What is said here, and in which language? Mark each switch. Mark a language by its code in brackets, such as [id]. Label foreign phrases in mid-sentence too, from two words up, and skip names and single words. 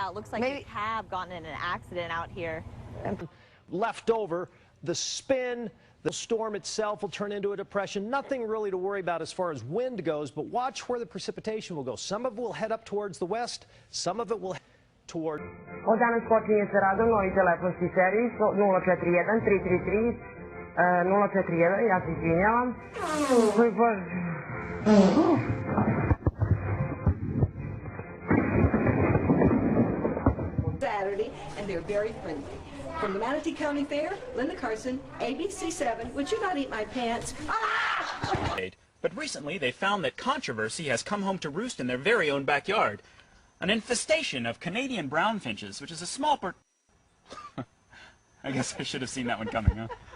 [en] Yeah, it looks like we have gotten in an accident out here. Left over, the spin. The storm itself will turn into a depression. Nothing really to worry about as far as wind goes, but watch where the precipitation will go. Some of it will head up towards the west, some of it will head toward... [sr] Danas počinje sa radom novi telefonski servis 041 333 041, ja se izvinjavam. [en] Saturday, and they're very friendly. From the Manatee County Fair, Linda Carson, ABC7, would you not eat my pants? Ah! But recently they found that controversy has come home to roost in their very own backyard. An infestation of Canadian brown finches, which is a small I guess I should have seen that one coming, huh?